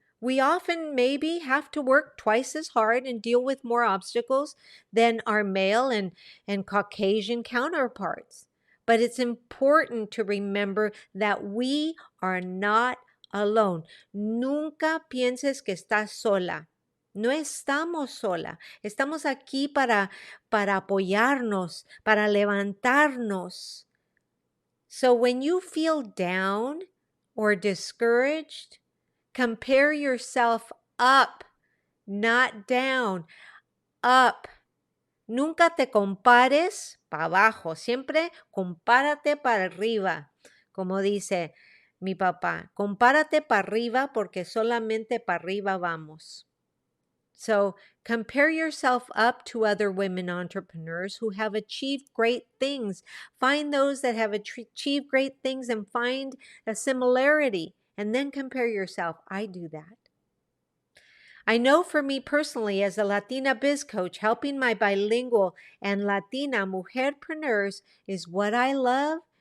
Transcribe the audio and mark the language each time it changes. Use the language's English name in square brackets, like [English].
[English] We often maybe have to work twice as hard and deal with more obstacles than our male and Caucasian counterparts. But it's important to remember that we are not alone. [Spanish] Nunca pienses que estás sola. No estamos sola. Estamos aquí para apoyarnos, para levantarnos. [English] So when you feel down or discouraged, compare yourself up, not down, up. [Spanish] Nunca te compares para abajo, siempre compárate para arriba. Como dice mi papá, compárate para arriba porque solamente para arriba vamos. [English] So compare yourself up to other women entrepreneurs who have achieved great things. Find those that have achieved great things and find a similarity, and then compare yourself. I do that. I know for me personally, as a Latina biz coach, helping my bilingual and Latina mujer-preneurs is what I love.